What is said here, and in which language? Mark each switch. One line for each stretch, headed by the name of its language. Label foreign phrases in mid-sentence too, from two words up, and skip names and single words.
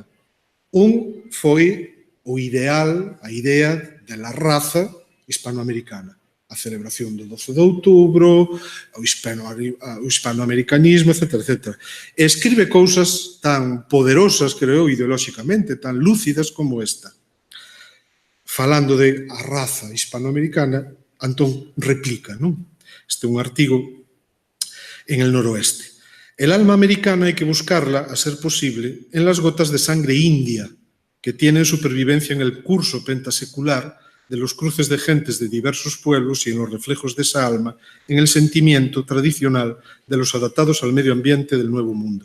Galician: Un foi o ideal, a idea
Spanish: de la raza hispanoamericana,
Galician: a celebración do 12 de outubro, o hispanoamericanismo, etc. E escribe cousas tan poderosas, creo, ideolóxicamente, tan lúcidas como esta. Falando de a raza hispanoamericana, Antón replica, Este é un artigo
Spanish: en el noroeste. El alma americana hay que buscarla, a ser posible, en las gotas de sangre india que tienen supervivencia en el curso pentasecular de los cruces de gentes de diversos pueblos y en los reflejos de esa alma en el sentimiento tradicional de los adaptados al medio ambiente del Nuevo Mundo.